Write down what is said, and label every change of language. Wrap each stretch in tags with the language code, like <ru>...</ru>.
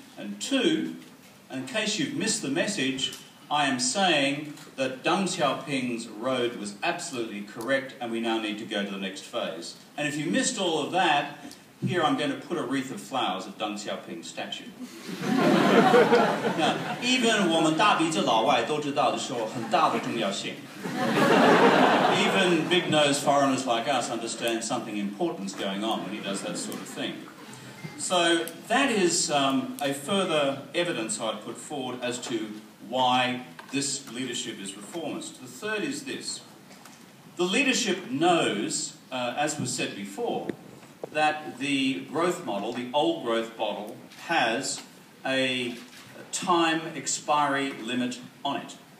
<en>And 2, in case you've missed the message, I am saying that Deng Xiaoping's road was absolutely correct and we now need to go to the next phase. And if you missed all of that, here I'm going to put a wreath of flowers at Deng Xiaoping's statue. Now, even</en> <zh>我们大鼻子老外都知道的说很大的重要性.</zh> <en>Even big-nosed foreigners like us understand something important is going on when he does that sort of thing. So that is a further evidence I'd put forward as to why this leadership is reformist. The third is this. The leadership knows, as was said before, that the growth model, the old growth model, has a time expiry limit on it.</en>